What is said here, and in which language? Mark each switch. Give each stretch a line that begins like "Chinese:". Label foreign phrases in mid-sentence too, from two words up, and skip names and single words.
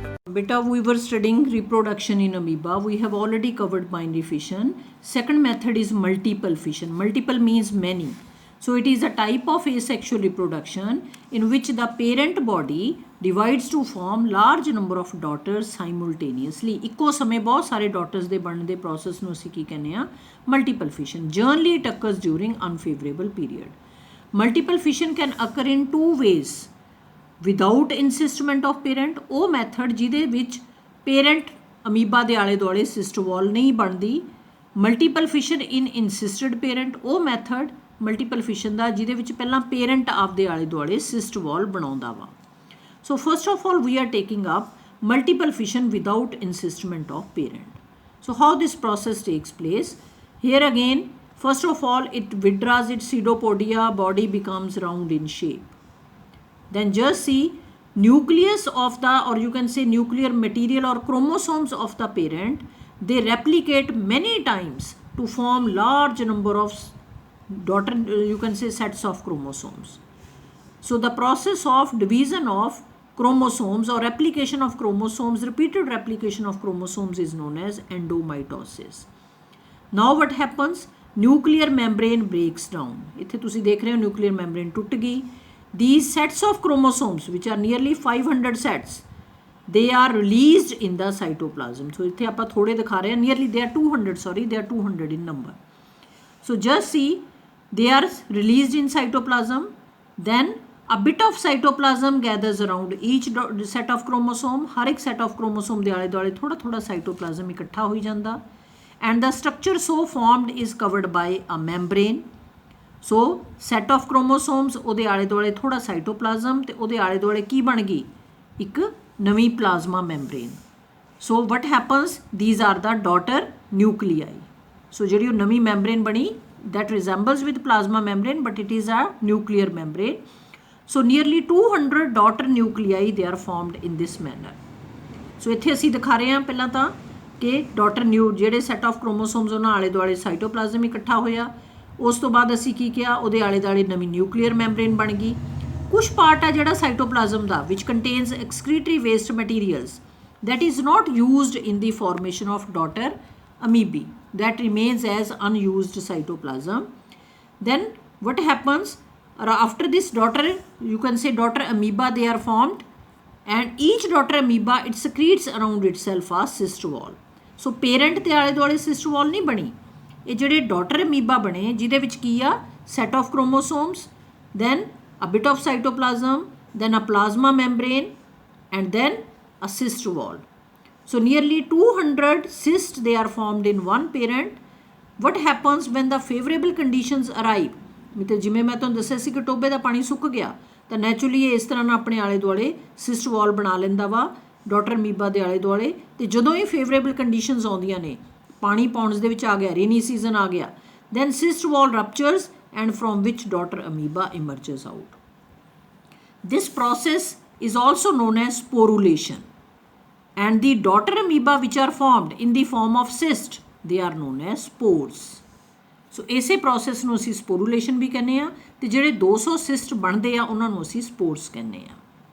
English: Beta, we were studying reproduction in amoeba. We have already covered binary fission. Second method is multiple fission. Multiple means many. So it is a type of asexual reproduction in which the parent body divides to form large number of daughters simultaneously.
Punjabi: ਇੱਕੋ ਸਮੇਂ ਬਹੁਤ ਸਾਰੇ daughters ਦੇ ਬਣਨ ਦੇ process ਨੂੰ ਅਸੀਂ ਕੀ ਕਹਿੰਦੇ ਆ
English: multiple fission. Generally it occurs during unfavorable period. Multiple fission can occur in two ways. Without insistment of parent,
Punjabi: ਉਹ ਮੈਥਡ ਜਿਹਦੇ ਵਿੱਚ
English: parent amoeba
Punjabi: ਦੇ ਆਲੇ ਦੁਆਲੇ
English: cyst wall
Punjabi: ਨਹੀਂ ਬਣਦੀ.
English: multiple fission in encysted parent,
Punjabi: ਉਹ ਮੈਥਡ
English: multiple fission
Punjabi: ਦਾ ਜਿਹਦੇ ਵਿੱਚ ਪਹਿਲਾਂ ਪੇਰੈਂਟ ਆਪਦੇ ਆਲੇ ਦੁਆਲੇ
English: cyst wall
Punjabi: ਬਣਾਉਂਦਾ ਵਾ.
English: so first of all we are taking up multiple fission without encystment of parent. So how this process takes place? Here again, first of all, it withdraws its pseudopodia, body becomes round in shape. Then just see nucleus of the, or you can say nuclear material or chromosomes of the parent, they replicate many times to form large number of daughter, you can say sets of chromosomes. So the process of division of chromosomes or replication of chromosomes, repeated replication of chromosomes is known as endomitosis. Now what happens? Nuclear membrane breaks down.
Punjabi: ਇੱਥੇ ਤੁਸੀਂ ਦੇਖ ਰਹੇ ਹੋ
English: nuclear membrane
Punjabi: ਟੁੱਟ ਗਈ.
English: These sets of chromosomes, which are nearly 500 sets, they are released in the cytoplasm.
Punjabi: So ਇੱਥੇ ਆਪਾਂ ਥੋੜੇ ਦਿਖਾ ਰਹੇ ਹਾਂ,
English: nearly they are 200, sorry, they are 200 in number. So just see, they are released in cytoplasm. Then a bit of cytoplasm gathers around each set of chromosome.
Punjabi: ਹਰ ਇੱਕ
English: set of chromosome
Punjabi: ਦੇ ਆਲੇ ਦੁਆਲੇ ਥੋੜਾ ਥੋੜਾ cytoplasm ਇਕੱਠਾ ਹੋਈ ਜਾਂਦਾ.
English: And the structure so formed is covered by a membrane. So set of chromosomes,
Punjabi: ਉਹਦੇ ਆਲੇ ਦੁਆਲੇ ਥੋੜਾ cytoplasm ਤੇ ਉਹਦੇ ਆਲੇ ਦੁਆਲੇ ਕੀ ਬਣ ਗਈ? ਇੱਕ ਨਵੀਂ
English: plasma membrane. So what happens? These are the daughter nuclei.
Punjabi: So ਜਿਹੜੀ ਉਹ ਨਵੀਂ membrane ਬਣੀ,
English: that resembles with plasma membrane, but it is a nuclear membrane. So nearly 200 daughter nuclei they are formed in this manner.
Punjabi: So ਇੱਥੇ ਅਸੀਂ ਦਿਖਾ ਰਹੇ ਹਾਂ ਪਹਿਲਾਂ ਤਾਂ ਕਿ daughter ਜਿਹੜੇ
English: set of chromosomes
Punjabi: ਉਹਨਾਂ ਆਲੇ ਦੁਆਲੇ cytoplasm ਇਕੱਠਾ ਹੋਇਆ. ਉਸ ਤੋਂ ਬਾਅਦ ਅਸੀਂ ਕੀ ਕਿਹਾ? ਉਹਦੇ ਆਲੇ ਦੁਆਲੇ ਨਵੀਂ
English: nuclear membrane
Punjabi: ਬਣ ਗਈ. ਕੁਛ ਪਾਰਟ ਆ ਜਿਹੜਾ ਸਾਈਟੋਪਲਾਜ਼ਮ ਦਾ
English: which contains excretory waste materials that is not used in the formation of daughter amoebae, that remains as unused cytoplasm. Then what happens? After this daughter, you can say daughter amoeba, they are formed, and each daughter amoeba it secretes around itself a cyst wall.
Punjabi: So parent ਦੇ ਆਲੇ ਦੁਆਲੇ
English: cyst wall
Punjabi: ਨਹੀਂ ਬਣੀ. ਇਹ ਜਿਹੜੇ ਡਾਟਰ ਅਮੀਬਾ ਬਣੇ ਜਿਹਦੇ ਵਿੱਚ ਕੀ ਆ?
English: set of chromosomes then a bit of cytoplasm then a plasma membrane and then a cyst wall. so nearly 200 cysts they are formed in one parent. What happens when the favorable conditions arrive?
Punjabi: ਮਤਲਬ ਜਿਵੇਂ ਮੈਂ ਤੁਹਾਨੂੰ ਦੱਸਿਆ ਸੀ ਕਿ ਟੋਬੇ ਦਾ ਪਾਣੀ ਸੁੱਕ ਗਿਆ ਤਾਂ ਨੈਚੁਰਲੀ ਇਹ ਇਸ ਤਰ੍ਹਾਂ ਨਾਲ ਆਪਣੇ ਆਲੇ ਦੁਆਲੇ
English: cyst wall
Punjabi: ਬਣਾ ਲੈਂਦਾ ਵਾ
English: daughter amoeba
Punjabi: ਦੇ ਆਲੇ ਦੁਆਲੇ. ਅਤੇ ਜਦੋਂ ਇਹ
English: favorable conditions
Punjabi: ਆਉਂਦੀਆਂ ਨੇ, ਪਾਣੀ ਪੌਂਡਸ ਦੇ ਵਿੱਚ ਆ ਗਿਆ,
English: rainy season
Punjabi: ਆ ਗਿਆ,
English: then cyst wall ruptures and from which daughter amoeba emerges out. This process is also known as sporulation, and the daughter amoeba which are formed in the form of cyst, they are known as spores.
Punjabi: So ਇਸੇ process ਨੂੰ ਅਸੀਂ sporulation ਵੀ ਕਹਿੰਦੇ ਆ ਤੇ ਜਿਹੜੇ 200 cyst ਬਣਦੇ ਆ ਉਹਨਾਂ ਨੂੰ ਅਸੀਂ spores ਕਹਿੰਦੇ ਆ.